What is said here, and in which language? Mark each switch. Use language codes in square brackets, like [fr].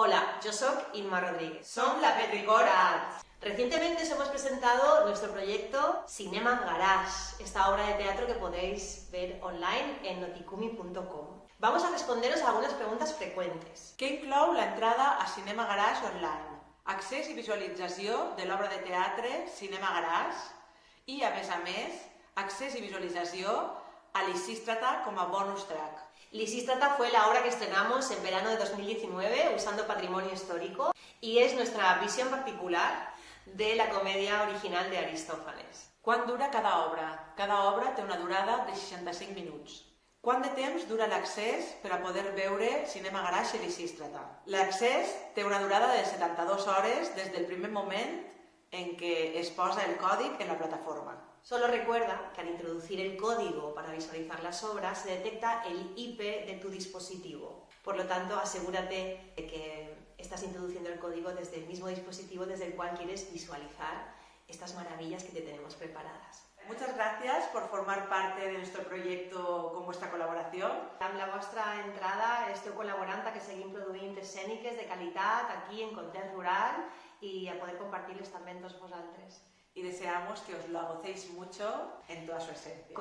[es] Hola, yo soy Inma Rodríguez. [ca] Som la Petrichor Arts. [es] Recientemente os hemos presentado nuestro proyecto Cinema Garage, esta obra de teatro que podéis ver online en noticumi.com. Vamos a responderos a algunas preguntas frecuentes. [ca] Què inclou l'entrada a Cinema Garage online? Accés i visualització de l'obra de teatre Cinema Garage i, a més, accés [es] y visualización a Lisístrata como bonus track. Lisístrata fue la obra que estrenamos en verano de 2019 usando patrimonio histórico y es nuestra visión particular de la comedia original de Aristófanes. [ca] Quant dura cada obra? Cada obra té una durada de 65 minuts. Quant de temps dura l'accés per a poder veure Cinema Garage i Lisístrata? L'accés té una durada de 72 hores des del primer moment en què es posa el còdic en la plataforma. [es] Solo recuerda que al introducir el código para visualizar las obras se detecta el IP de tu dispositivo. Por lo tanto, asegúrate de que estás introduciendo el código desde el mismo dispositivo desde el cual quieres visualizar estas maravillas que te tenemos preparadas. Muchas gracias por formar parte de nuestro proyecto con vuestra colaboración. [ca] Amb la vostra entrada esteu col·laborant a que seguim produint escèniques de qualitat aquí en context rural y a poder compartir-les també amb tots vosaltres. [es] Y deseamos que os lo gocéis mucho en toda su esencia.